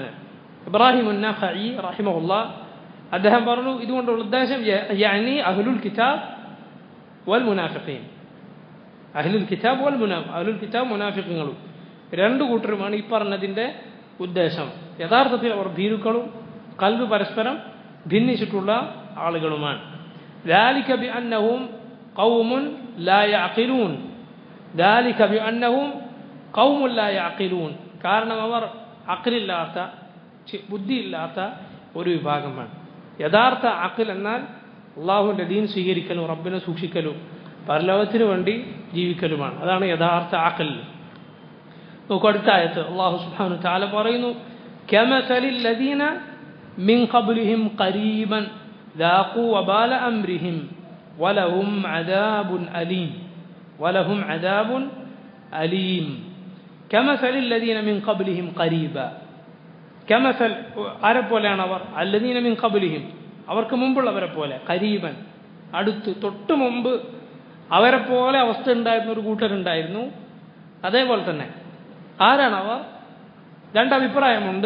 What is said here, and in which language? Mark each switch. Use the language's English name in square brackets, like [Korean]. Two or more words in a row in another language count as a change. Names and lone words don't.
[Malayalam] ഇബ്രാഹിം അൻ-നഖഈ റഹിമഹുല്ലാഹ് അദ്ദേഹം പറഞ്ഞു, ഇതുകൊണ്ടുള്ള ഉദ്ദേശം [Arabic] يعني أهل الكتاب والمنافقين أهل الكتاب أهل الكتاب [Malayalam] മുനാഫിഖീങ്ങളും രണ്ടു കൂട്ടരുമാണ് ഈ പറഞ്ഞതിൻ്റെ ഉദ്ദേശം. യഥാർത്ഥത്തിൽ അവർ ഭീരുക്കളും ഖൽബ് പരസ്പരം ഭിന്നിച്ചിട്ടുള്ള ആളുകളുമാണ്. [Arabic] ذلك بأنهم قوم لا يعقلون ذلك بأنهم قوم لا يعقلون, [Malayalam] കാരണം അവർ അഖിലില്ലാത്ത ബുദ്ധിയില്ലാത്ത ഒരു വിഭാഗമാണ്. യഥാർത്ഥ അഖിൽ എന്നാൽ അള്ളാഹുവിൻ്റെ ദീൻ സ്വീകരിക്കലും റബ്ബിനെ സൂക്ഷിക്കലും പരലോകത്തിന് വേണ്ടി ജീവിക്കലുമാണ്. അതാണ് യഥാർത്ഥ അഖിൽ. നോക്കൂ അടുത്ത ആയത്ത് [Arabic] الله سبحانه وتعالى പറയുന്നു, كمثل الذين من قبلهم قريبا ذاقوا وبال أمرهم ولهم عذاب أليم ولهم عذاب أليم كمثل الذين من قبلهم قريبا. [Malayalam] കമസൽ ആരെ പോലെയാണ് അവർ? [Arabic] الذين من قبلهم, [Malayalam] അവർക്ക് മുമ്പുള്ളവരെ പോലെ, ഖരീബൻ അടുത്ത് തൊട്ട് മുമ്പ് അവരെ പോലെ അവസ്ഥ ഉണ്ടായിരുന്ന ഒരു കൂട്ടരുണ്ടായിരുന്നു. അതേപോലെ തന്നെ ആരാണ് അവർ? രണ്ടഭിപ്രായമുണ്ട്.